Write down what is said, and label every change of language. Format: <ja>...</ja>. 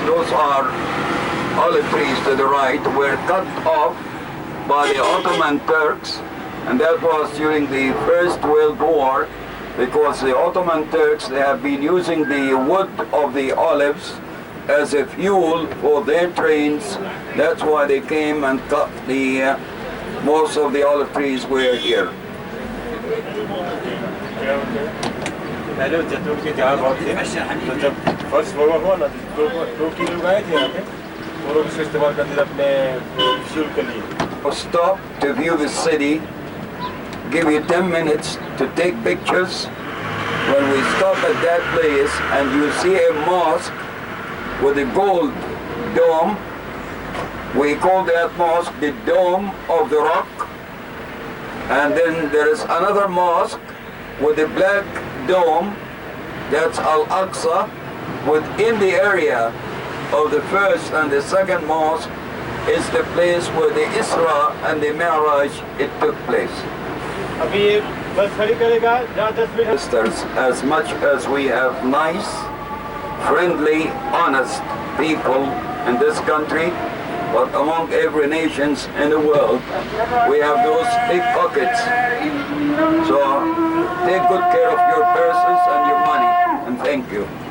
<en>Those are olive trees to the right, were cut off by the Ottoman Turks, and that was during the First World War, because the Ottoman Turks, they have been using the wood of the olives as a fuel for their trains. That's why they came and cut the most of the olive trees were here.</en> <hi>पहले जैतून की जगह बहुत थी, तो जब first world war हुआ ना, दो की लोग आए थे यहाँ पे, वो लोग इसको इस्तेमाल करते थे अपने फ्यूल के लिए।</hi> <en>Stop to view the city. Give you 10 minutes to take pictures. When we stop at that place and you see a mosque with a gold dome, we call that mosque the Dome of the Rock. And then there is another mosque with a black dome, that's Al-Aqsa. Within the area of the first and the second mosque is the place where the Isra and the Mi'raj it took place.</en> <hi>अभी ये बस खड़ी करेगा जहाँ 10 minute.</hi> <en>Sisters, as much as we have nice, friendly, honest people in this country, but among every nations in the world, we have those pickpockets. So take good care of your purses and your money, and thank you.</en>